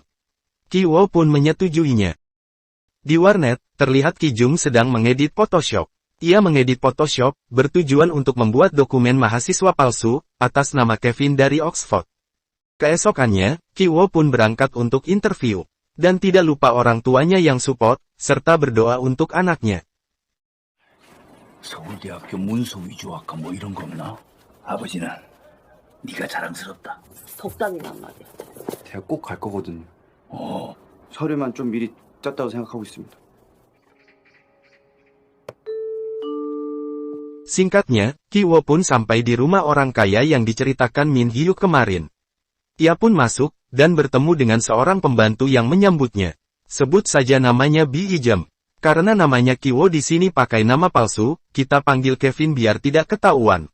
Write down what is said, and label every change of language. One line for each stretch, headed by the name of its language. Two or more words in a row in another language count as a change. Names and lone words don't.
Indonesian: Ki Wo pun menyetujuinya. Di warnet, terlihat Ki Jung sedang mengedit Photoshop. Ia mengedit Photoshop, bertujuan untuk membuat dokumen mahasiswa palsu, atas nama Kevin dari Oxford. Keesokannya, Ki Wo pun berangkat untuk interview. Dan tidak lupa orang tuanya yang support, serta berdoa untuk anaknya.
Korean: 서울대학교 문서 위조학과 뭐 이런 거 없나? 아버지는 네가 자랑스럽다. 덕담이란 말이야. 대학 꼭 갈 거거든요. 서류만 좀 미리 짰다고 생각하고 있습니다.
Indonesian: Singkatnya, Ki Wo pun sampai di rumah orang kaya yang diceritakan Min Hyuk kemarin. Ia pun masuk, dan bertemu dengan seorang pembantu yang menyambutnya. Sebut saja namanya Bi Ijem. Karena namanya Ki Wo di sini pakai nama palsu, kita panggil Kevin biar tidak ketahuan.